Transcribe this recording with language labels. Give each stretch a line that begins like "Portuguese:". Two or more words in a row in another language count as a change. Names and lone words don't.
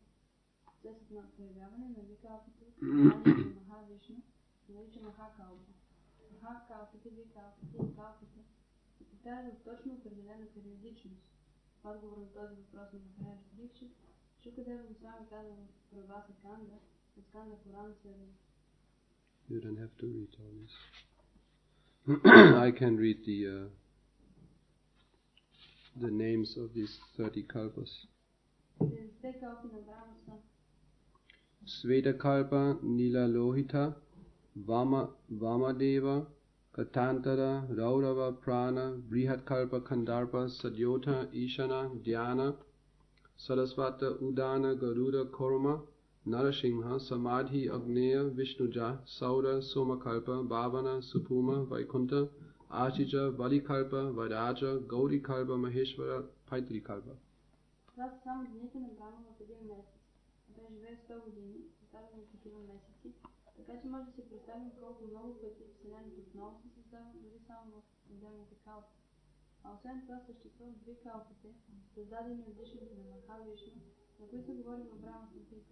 Bulgarian: Процесът на появяване на Викалпата в съзнанието на Махавишну се нарича Махакалпа. Махакалпите, Викалпите и Калпите се повтарят в точно определена периодичност. В отговор на този въпрос на Махараджа Дикшит, Шукадева Госвами казва в Праваса Канда, от Канда Пурана следва.
English: You don't have to read all this. I can read the names of these 30 kalpas. Svetakalpa, Nila Lohita, Vamadeva, Katantara, Raurava, Prana, Brihatkalpa, Kandarpa, Sadyota, Ishana, Dhyana, Sarasvata, Udana, Garuda, Korma, Narasingha, Samadhi, Agneya, Vishnuja, Saura, Somakalpa, Bhavana, Supuma, Vaikunta, Ashija, Valikalpa, Vadaja, Gaurikalpa, Maheshwara, Paitrikalpa.
Bulgarian: Това са само дните на Брама в един месец. Той живее 100 години, съставени от такива месеци, така че може да се представим колко много пъти Вселената отново се създава, дори само в отделните калпи. А освен това съществуват две калпите, създадени от дишането на Махавишну, за които се говори в Брама Самхита.